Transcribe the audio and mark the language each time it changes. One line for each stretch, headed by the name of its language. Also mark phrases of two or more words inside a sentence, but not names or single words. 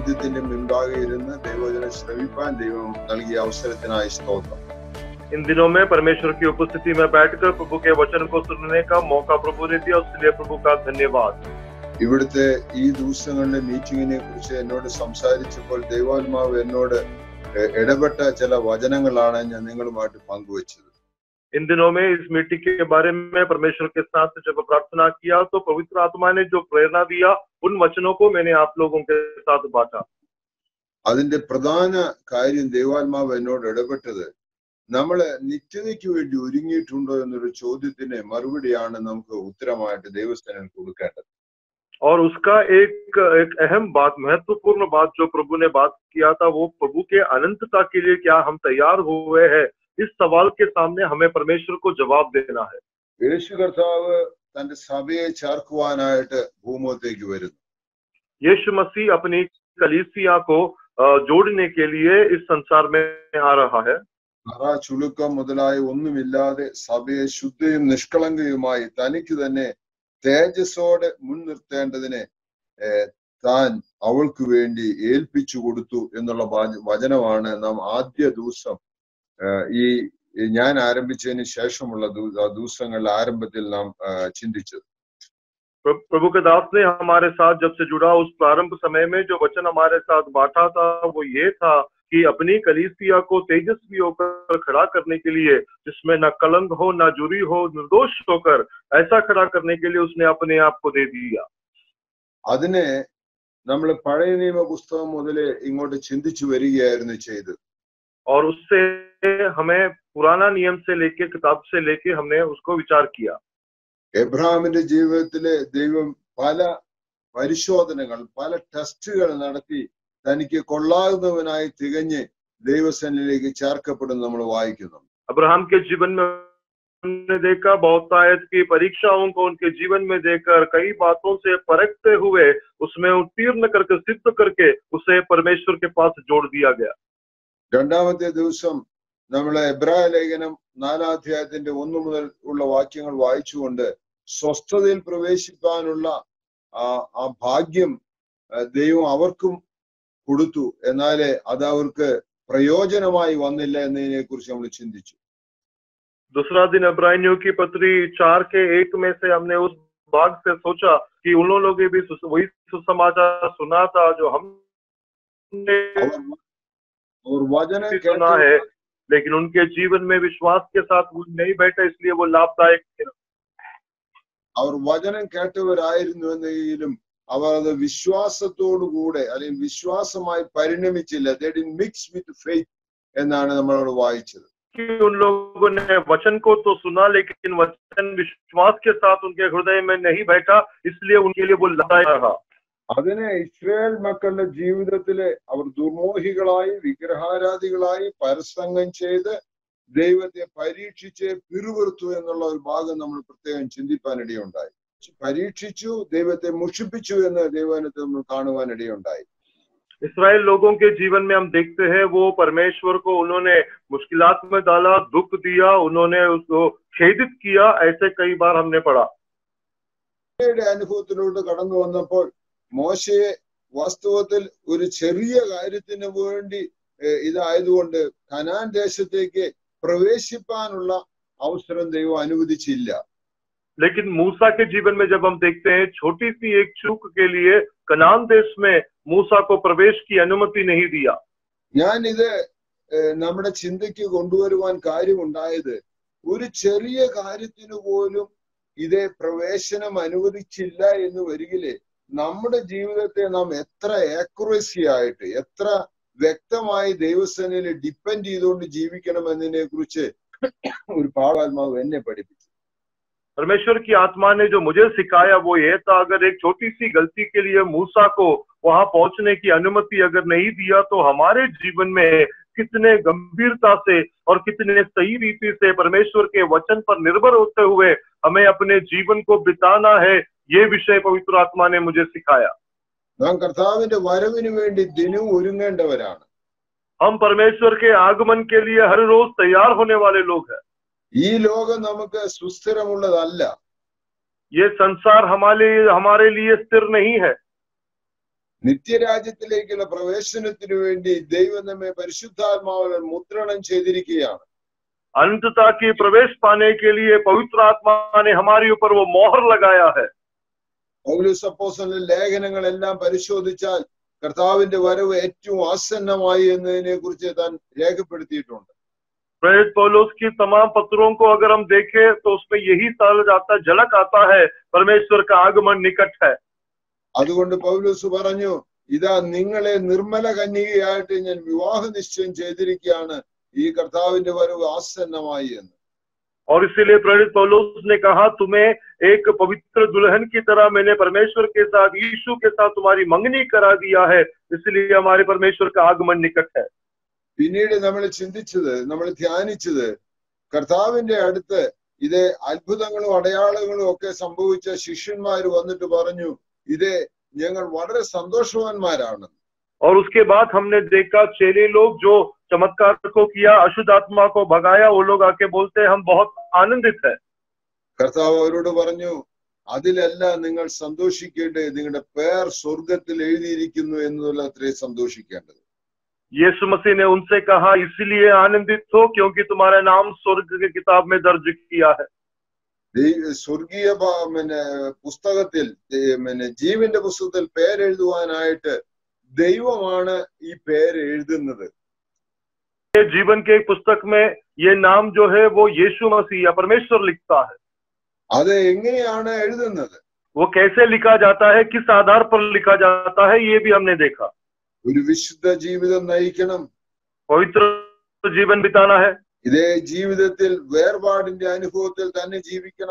Malayalam: ദൈവത്തിന്റെ മുൻപാകെ ഇരുന്ന് ദൈവവചനം ശ്രവിപ്പാൻ ദൈവം നൽകിയ അവസരത്തിനായി സ്തോത്രം.
Hindi: इन दिनों में परमेश्वर की उपस्थिति में बैठकर प्रभु के वचन को सुनने का मौका प्रभु ने दिया, उसके प्रभु का धन्यवाद.
Malayalam: ഇവിടുത്തെ ഈ ദിവസങ്ങളിലെ മീറ്റിങ്ങിനെ കുറിച്ച് എന്നോട് സംസാരിച്ചപ്പോൾ ദൈവാത്മാവ് എന്നോട് ഇടപെട്ട ചില വചനങ്ങളാണ് ഞാൻ നിങ്ങളുമായിട്ട് പങ്കുവച്ചത്.
Hindi: इन दिनों में इस मीटिंग के बारे में परमेश्वर के साथ जब प्रार्थना किया तो पवित्र आत्मा ने जो प्रेरणा दिया उन वचनों को मैंने आप लोगों के साथ बांटा.
Malayalam: അതിന്റെ പ്രധാന കാര്യം ദൈവാത്മാവ് എന്നോട് ഇടപെട്ടത് നമ്മള് നിത്യതയ്ക്ക് വേണ്ടി ഒരുങ്ങിയിട്ടുണ്ടോ എന്നൊരു ചോദ്യത്തിന് മറുപടിയാണ് നമുക്ക് ഉത്തരമായിട്ട് ദൈവസ്ഥനിൽ കൊടുക്കേണ്ടത്.
Hindi: और उसका एक अहम बात, महत्वपूर्ण बात जो प्रभु ने बात किया था, वो प्रभु के अनंतता के लिए क्या हम तैयार हुए हैं, इस सवाल के सामने हमें परमेश्वर को जवाब देना है.
Malayalam: യേശു കർത്താവ് തന്റെ സഭയെ ചേർക്കുവാനായിട്ട് ഭൂമുഖത്തേക്ക് വരുന്നു.
Hindi: यीशु मसीह अपनी कलीसिया को जोड़ने के लिए इस संसार में आ रहा है.
Malayalam: അറ ചുളുക്കം മുതലായ ഒന്നുമില്ലാതെ സഭയെ ശുദ്ധയും നിഷ്കളങ്കയുമായി തനിക്ക് തന്നെ തേജസ്സോടെ മുൻനിർത്തേണ്ടതിനെ താൻ അവൾക്ക് വേണ്ടി ഏൽപ്പിച്ചു കൊടുത്തു എന്നുള്ള വചനമാണ് നാം ആദ്യ ദിവസം ഈ ഞാൻ ആരംഭിച്ചതിന് ശേഷമുള്ള ദിവസങ്ങളുടെ ആരംഭത്തിൽ നാം ചിന്തിച്ചത്.
Hindi: प्रभु के दास ने हमारे साथ जब से जुड़ा उस प्रारंभ समय में जो वचन हमारे साथ बांटा था वो ये था कि अपनी कलीसिया को तेजस्वी होकर खड़ा करने के लिए, जिसमें न कलंक हो, न जुरी हो, निर्दोष होकर ऐसा खड़ा करने के लिए उसने अपने आप को दे दिया.
Malayalam: അതിനെ നമ്മൾ പഴയ നിയമ പുസ്തകം മുതലേ ഇങ്ങോട്ട് ചിന്തിച്ചു വരികയായിരുന്നു ചെയ്തത്.
Hindi: और उससे हमें पुराना नियम से लेके, किताब से लेके हमने उसको विचार किया.
Malayalam: എബ്രഹാമിന്റെ ജീവിതത്തിലെ ദൈവം പല പരിശോധനകൾ, പല ടെസ്റ്റുകൾ നടത്തി തനിക്ക് കൊള്ളാവുന്നവനായി തികഞ്ഞ് ദൈവസന്നിധിയിലേക്ക് ചേർക്കപ്പെടുന്നു നമ്മൾ വായിക്കുന്നു.
Hindi: अब्राहम के जीवन में हमने देखा बहुतायत की परीक्षाओं को उनके जीवन में देखकर कई बातों से परखते हुए उसमें उत्तीर्ण करके, सिद्ध करके उसे परमेश्वर के पास जोड़ दिया गया.
Malayalam: രണ്ടാമത്തെ ദിവസം നമ്മൾ എബ്രായ ലേഖനം 4-ാം അധ്യായത്തിന്റെ 1 മുതൽ ഉള്ള വാക്യങ്ങൾ വായിച്ചുകൊണ്ട് സ്വസ്ഥതയിൽ പ്രവേശിക്കാനുള്ള ആ ഭാഗ്യം ദൈവം അവർക്കും കൊടുത്തു, എന്നാലേ അത് അവർക്ക് പ്രയോജനമായി വന്നില്ല എന്നതിനെ കുറിച്ച് നമ്മൾ ചിന്തിച്ചു.
Hindi: दूसरा दिन इब्रानियों की पत्री 4:1 में से हमने उस भाग से सोचा कि उन लोगों ने भी वही सुसमाचार सुना था जो हमने और वचन सुना है, लेकिन उनके जीवन में विश्वास के साथ वो नहीं बैठे, इसलिए वो लाभदायक थे.
Malayalam: അവർ വചനം കേട്ടവരായിരുന്നു എന്നെങ്കിലും അവർ അത് വിശ്വാസത്തോടുകൂടെ അല്ലെങ്കിൽ വിശ്വാസമായി പരിണമിച്ചില്ല.
English: they didn't mix with faith
Malayalam: എന്നാണ് നമ്മളോട് വായിച്ചത്.
Hindi: कि उन लोगों ने वचन को तो सुना, लेकिन वचन विश्वास के साथ उनके हृदय में नहीं बैठा, इसलिए उनके लिए वो लाभदायक रहा.
Malayalam: അതിനെ ഇസ്രായേൽ മക്കളുടെ ജീവിതത്തിലെ അവർ ദുർമോഹികളായി, വിഗ്രഹാരാധികളായി പരസംഗം ചെയ്ത് ദൈവത്തെ പരീക്ഷിച്ച് പിറുവിറുത്തു എന്നുള്ള ഒരു ഭാഗം നമ്മൾ പ്രത്യേകം ചിന്തിപ്പാനിടയുണ്ടായി. പരീക്ഷിച്ചു, ദൈവത്തെ മുഷിപ്പിച്ചു എന്ന് ദൈവത്തെ നമ്മൾ കാണുവാനിടയുണ്ടായി.
Hindi: इस्राएल लोगों के जीवन में हम देखते हैं वो परमेश्वर को उन्होंने मुश्किलात में डाला, दुख दिया, उन्होंने उसको खेदित किया, ऐसे कई बार हमने पढ़ा.
Malayalam: അനുഭവത്തിലൂടെ കടന്നു വന്നപ്പോൾ മോശയെ വാസ്തവത്തിൽ ഒരു ചെറിയ കാര്യത്തിന് വേണ്ടി ഇതായതുകൊണ്ട് കനാൻ ദേശത്തേക്ക് പ്രവേശിപ്പാനുള്ള അവസരം ദൈവം അനുവദിച്ചില്ല.
Hindi: लेकिन मूसा के जीवन में जब हम देखते हैं छोटी सी एक चूक के लिए कनान देश में मूसा को प्रवेश की अनुमति नहीं दिया.
Malayalam: ഞാൻ ഇത് നമ്മുടെ ചിന്തയ്ക്ക് കൊണ്ടുവരുവാൻ കാര്യമുണ്ടായത് ഒരു ചെറിയ കാര്യത്തിന് പോലും ഇതേ പ്രവേശനം അനുവദിച്ചില്ല എന്ന് വരികില് നമ്മുടെ ജീവിതത്തെ നാം എത്ര ആക്യുറസി ആയിട്ട്, എത്ര വ്യക്തമായി ദൈവസേനയിൽ ഡിപ്പെൻഡ് ചെയ്തുകൊണ്ട് ജീവിക്കണം എന്നതിനെ കുറിച്ച് ഒരു പാഠാത്മാവ് എന്നെ പഠിപ്പിച്ചു.
Hindi: परमेश्वर की आत्मा ने जो मुझे सिखाया वो ये था, अगर एक छोटी सी गलती के लिए मूसा को वहां पहुंचने की अनुमति अगर नहीं दिया तो हमारे जीवन में कितने गंभीरता से और कितने सही रीति से परमेश्वर के वचन पर निर्भर होते हुए हमें अपने जीवन को बिताना है, ये विषय पवित्र आत्मा ने मुझे सिखाया.
Malayalam: നാം കർത്താവിന്റെ വരവിന് വേണ്ടി ദിനവും ഒരുങ്ങേണ്ടവരാണ്.
Hindi: हम परमेश्वर के आगमन के लिए हर रोज तैयार होने वाले लोग हैं.
Malayalam: ഈ ലോകം നമുക്ക് സുസ്ഥിരമുള്ളതല്ല.
Hindi: ये संसार हमारे लिए स्थिर नहीं है.
Malayalam: നിത്യരാജ്യത്തിലേക്കുള്ള പ്രവേശനത്തിനു വേണ്ടി ദൈവം നമ്മെ പരിശുദ്ധാത്മാവിൽ മുദ്രണം ചെയ്തിരിക്കുകയാണ്.
Hindi: अनंतता की प्रवेश पाने के लिए पवित्र आत्मा ने हमारे ऊपर वो मोहर लगाया है.
Malayalam: പൗലോസ് അപ്പോസ്തലന്റെ ലേഖനങ്ങളെല്ലാം പരിശോധിച്ചാൽ കർത്താവിന്റെ വരവ് ഏറ്റവും ആസന്നമായി എന്നതിനെ കുറിച്ച് താൻ രേഖപ്പെടുത്തിയിട്ടുണ്ട്.
Hindi: प्रेरित पौलुस की तमाम पत्रों को अगर हम देखें तो उसमें यही झलक आता है, परमेश्वर का आगमन निकट है.
Malayalam: അതുകൊണ്ട് പൗലോസ് പറഞ്ഞു, ഇതാ നിങ്ങളെ നിർമ്മല കന്യകയായിട്ട് ഞാൻ വിവാഹ നിശ്ചയം ചെയ്തിരിക്കുകയാണ്, ഈ കർത്താവിന്റെ വരവ് ആസന്നമായി എന്ന്.
Hindi: और इसीलिए प्रेरित पौलुस ने कहा, तुम्हें एक पवित्र दुल्हन की तरह मैंने परमेश्वर के साथ, यीशु के साथ तुम्हारी मंगनी करा दिया है, इसलिए हमारे परमेश्वर का आगमन निकट है.
Malayalam: പിന്നീട് നമ്മൾ ചിന്തിച്ചത്, നമ്മൾ ധ്യാനിച്ചത്, കർത്താവിന്റെ അടുത്ത് ഇത് അത്ഭുതങ്ങളും അടയാളങ്ങളും ഒക്കെ സംഭവിച്ച ശിഷ്യന്മാർ വന്നിട്ട് പറഞ്ഞു, ഇത് ഞങ്ങൾ വളരെ സന്തോഷവാന്മാരാണ്.
Hindi: और उसके बाद हमने देखा चेले लोग जो चमत्कार को किया, अशुद्ध आत्मा को भगाया, वो लोग आके बोलते हैं हम बहुत आनंदित है.
Malayalam: കർത്താവ് അവരോട് പറഞ്ഞു, അതിലല്ല നിങ്ങൾ സന്തോഷിക്കേണ്ടത്, നിങ്ങളുടെ പേർ സ്വർഗത്തിൽ എഴുതിയിരിക്കുന്നു എന്നുള്ള അത്രേ സന്തോഷിക്കേണ്ടത്.
Hindi: यीशु मसीह ने उनसे कहा, इसलिए आनंदित हो क्योंकि तुम्हारा नाम स्वर्ग की किताब में दर्ज किया है.
Malayalam: സ്വർഗീയ പുസ്തകത്തിൽ, ജീവന്റെ പുസ്തകത്തിൽ പേരെഴുതുവാനായിട്ട് ദൈവമാണ് ഈ പേര് എഴുതുന്നത്.
Hindi: जीवन के पुस्तक में ये नाम जो है वो यीशु मसीह या परमेश्वर लिखता है.
Malayalam: അത് എങ്ങനെയാണ് എഴുതുന്നത്?
Hindi: वो कैसे लिखा जाता है, किस आधार पर लिखा जाता है, ये भी हमने देखा.
Malayalam: ഒരു വിശുദ്ധ ജീവിതം നയിക്കണം,
Hindi: पवित्र जीवन बिताना है.
Malayalam: ഇതേ ജീവിതത്തിൽ വേർപാടിന്റെ അനുഭവത്തിൽ തന്നെ ജീവിക്കണം.